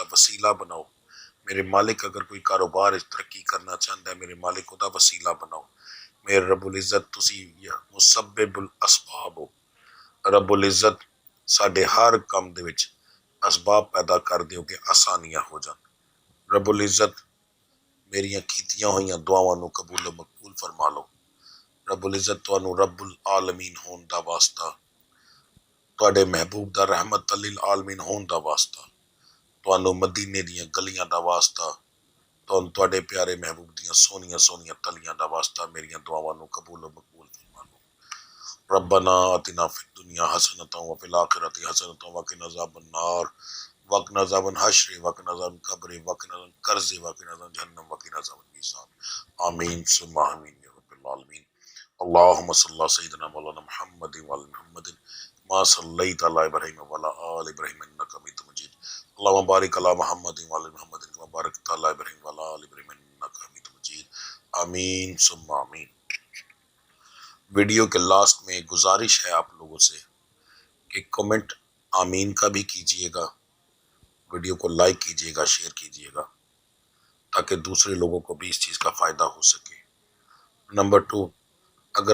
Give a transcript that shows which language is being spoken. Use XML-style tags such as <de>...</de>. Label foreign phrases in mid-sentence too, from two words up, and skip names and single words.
<ur>وسیلہ بناؤ میرے مالک اگر کوئی کاروبار ترقی کرنا چاہتا ہے میرے مالک خدا وسیلہ بناؤ</ur> <pa>میرے</pa> <ar>رب العزت</ar> <pa>تسی</pa> <ar>مسبب الاسباب</ar> <pa>ہو</pa> <ar>رب العزت</ar> <pa>ساڈے ہر کام دے وچ اسباب پیدا کر دیو کہ آسانیاں ہو جان</pa> <ar>رب العزت</ar> <pa>میریاں کیتیاں ہوئیاں دعاواں نو قبول و مقبول فرما لو</pa> <ar>رب العزت</ar> <pa>تانوں</pa> <ar>رب العالمین</ar> <pa>ہون دا واسطہ تواڈے محبوب دا</pa> <ar>رحمت للعالمین</ar> <pa>ہون دا واسطہ تانوں مدینے دیاں گلیاں دا واسطہ تواڈے پیارے محبوب دیاں سونیاں سونیاں تلیاں دا واسطہ میریاں دعاواں نو قبول و مقبول فرما لو</pa> <ar>ربنا آتنا فی الدنیا حسنۃ وفی الآخرۃ حسنۃ وقنا عذاب النار</ar> <pa>وقنا عذاب الحشر</pa> <ar>وقنا عذاب القبر وقنا عذاب القرض وقنا عذاب جہنم وقنا عذاب المیزان آمین ثم آمین یا رب العالمین اللهم صل على سيدنا مولانا محمد وعلى محمد ما صليت على ابراهيم وعلى ال ابراهيم انك حميد مجيد اللهم بارك على محمد وعلى محمد كما باركت على ابراهيم وعلى ال ابراهيم انك حميد مجيد آمین ثم آمین</ar> <ur>ویڈیو کے لاسٹ میں گزارش ہے آپ لوگوں سے کہ کمنٹ آمین کا بھی کیجئے گا ویڈیو کو لائک کیجئے گا شیئر کیجئے گا تاکہ دوسرے لوگوں کو بھی اس چیز کا فائدہ ہو سکے نمبر 2 اگر</ur>